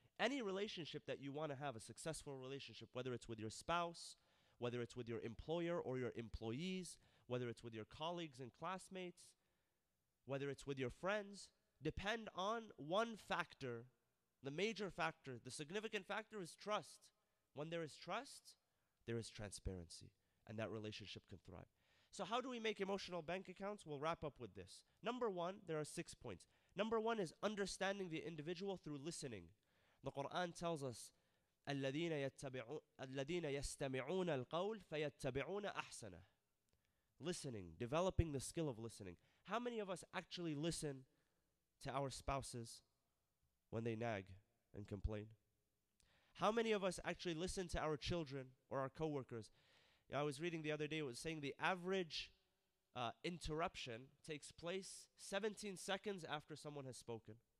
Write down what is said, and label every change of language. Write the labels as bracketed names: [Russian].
[English] Any relationship that you want to have, a successful relationship, whether it's with your spouse, whether it's with your employer or your employees, whether it's with your colleagues and classmates, whether it's with your friends, depend on one factor, the major factor, the significant factor is trust. When there is trust, there is transparency, and that relationship can thrive. So how do we make emotional bank accounts? We'll wrap up with this. Number one, there are 6 points. Number one is understanding the individual through listening. The Quran tells us, [Arabic] الَّذِينَ يَسْتَمِعُونَ الْقَوْلِ فَيَتَّبِعُونَ أَحْسَنَهُ. [English] Listening, developing the skill of listening. How many of us actually listen to our spouses when they nag and complain? How many of us actually listen to our children or our coworkers? I was reading the other day, it was saying the average interruption takes place 17 seconds after someone has spoken.